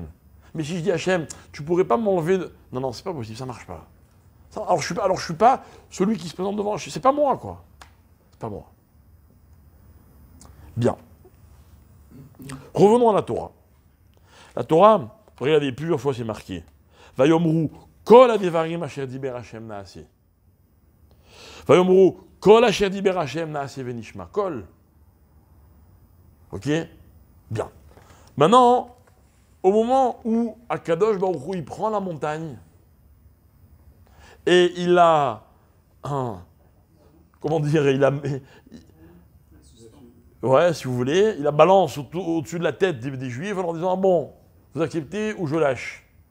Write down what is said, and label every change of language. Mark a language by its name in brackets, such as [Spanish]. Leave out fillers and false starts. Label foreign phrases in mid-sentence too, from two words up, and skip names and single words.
[French] Mais si je dis Hachem, tu pourrais pas m'enlever de... Non, c'est pas possible, ça marche pas. Alors je suis pas celui qui se présente devant. C'est pas moi, quoi. C'est pas moi. Bien. Revenons à la Torah. La Torah, regardez, plusieurs fois c'est marqué. [Hebrew] ויאמרו כל הדברים אשר דבר השם נעשה. ויאמרו כל אשר דבר השם נעשה ונשמע. [French] Kol. Ok? Bien. Maintenant, au moment où [Hebrew] הקדוש ברוך הוא, [French] il prend la montagne et il a comment dire, ouais, si vous voulez, il la balance au-dessus de la tête des Juifs en leur disant, bon, vous acceptez ou je lâche.